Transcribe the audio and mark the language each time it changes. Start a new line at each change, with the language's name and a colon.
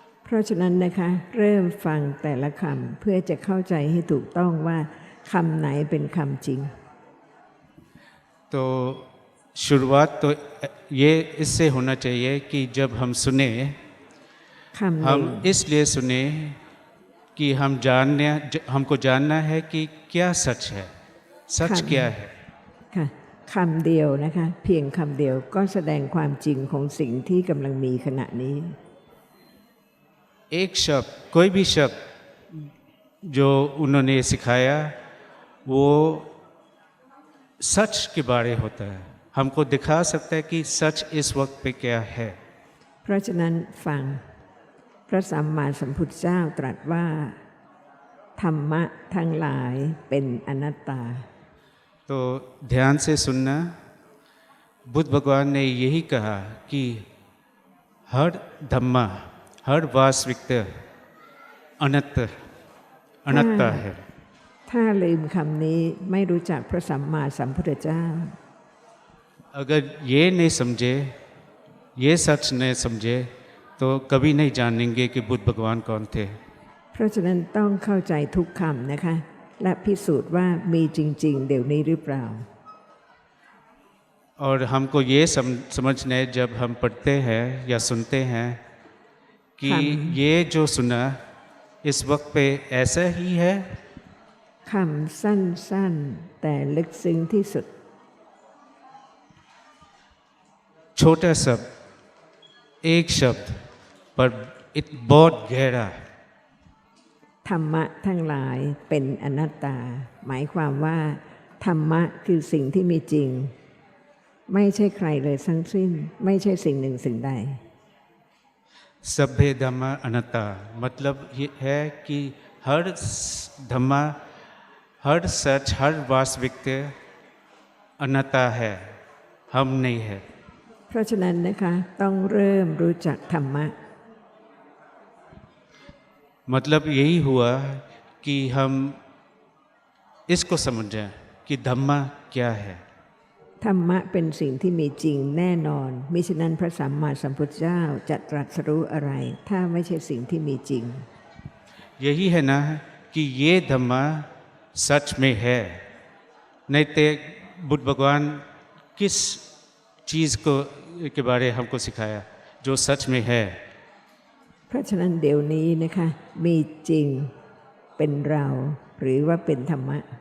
Thai: เพราะฉะนั้นนะคะเริ่มฟังแต่ละคำเพื่อจะเข้าใจให้ถูกต้องว่าคำไหนเป็นคำจริง
Hindi: तो शुरुआत तो ये इससे होना चाहिए कि जब हम सुने
Thai: คำหนึ่ง
Hindi: हम इसलिए सुने कि हमको जानना है कि क्या सच है सच क्या है
Thai: ค่ะคำเดียวนะคะเพียงคำเดียวก็แสดงความจริงของสิ่งที่กำลังมีขณะนี้
Hindi: एक शब्द कोई भी शब्द जो उन्होंने सिखाया वो सच के बारे होता है हमको दिखा सकता है कि सच इस वक्त पे क्या है
Thai: เพราะฉะนั้นฟังพระสัมมาสัมพุทธเจ้าตรัสว่าธรรมะทั้งหลายเป็นอนัตตา
Hindi: तो ध्यान से सुनना बुद्ध भगवान ने यही कहा कि हर धम्मा हर वास्तविकता अनंत है
Thai: ถ้าลืมคำนี้ไม่รู้จักพระสัมมาสัมพุทธเจ้า
Hindi: अगर ये नहीं समझे ये सच नहीं समझे तो कभी नहीं जानेंगे कि बुद्ध भगवान कौन थे
Thai: เพราะฉะนั้นต้องเข้าใจทุกคำนะคะและพิสูจน์ว่ามีจริงๆเดี๋ยวนี้หรือเปล่า
Hindi: और हमको ये समझना है जब हम पढ़ते हैं या सुनते हैं कि ये जो सुना इस वक्त पे ऐसा ही है
Thai: คำสั้นๆแต่ลึกซึ้งที่สุด
Hindi: छोटा शब्द एक शब्द पर बहुत गहरा
Thai: ธรรมะทั้งหลายเป็นอนัตตา หมายความว่าธรรมะคือสิ่งที่มีจริง ไม่ใช่ใครเลยทั้งสิ้นไม่ใช่สิ่งหนึ่งสิ่งใด
Hindi: सभ्य धम्मा अनंता मतलब ये है कि हर धम्मा हर सच हर वास्तविकता अनंता है हम नहीं है
Thai: เพราะฉะนั้นนะคะต้องเริ่มรู้จักธรรมะ
Hindi: मतलब यही हुआ कि हम इसको समझें कि धम्मा क्या है
Thai: ธรรมะเป็นสิ่งที่มีจริงแน่นอนมิฉะนั้นพระสัมมาสัมพุทธเจ้าจะตรัสรู้อะไร ถ้าไม่ใช่สิ่งที่มีจริง
Hindi: यही है ना कि ये धम्मा सच में है नहीं तो बुद्ध भगवान किस चीज़ के बारे हमको सिखाया जो सच में है
Thai: เพราะฉะนั้นเดี๋ยวนี้นะคะมีจริงเป็นเราหรือว่าเป็นธรรมะ